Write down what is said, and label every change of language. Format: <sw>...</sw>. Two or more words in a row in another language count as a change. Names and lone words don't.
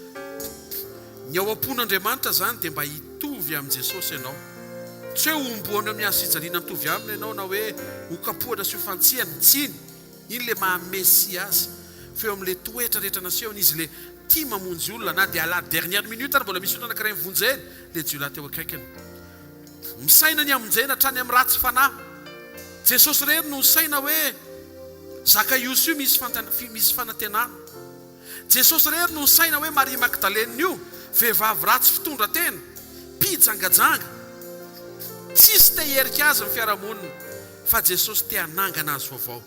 <mg>Ny ao am-pon'Andriamanitra zany dia mba hitovy amin'i Jesosy ianao, tsy hoe homboana amin'ny azo-fijaliana mitovy aminy ianao na hoe hokapohana sy hofantsiana tsiny, iny le mahamesia azy fa eo amin'le toetra rehetra nasehony izy le tia mamonjy olona na dia</mg> <fr>la dernière minute</fr> <mg>ary mbola misy olona anankiray mivonjeny le jiolahy teo akaikiny misaina ny amonjena hatrany amin'ny ratsy fanahy. Jesosy rery no saina hoe Zakaios io misy fanantenana. Jesosy rery no saina hoe Maria Magdalene io vehivavy ratsy fitondra tena mpijangajanga tsisy te herika azy amin'ny fiarahamonina fa Jesosy te hanangana azy vaovao.</mg>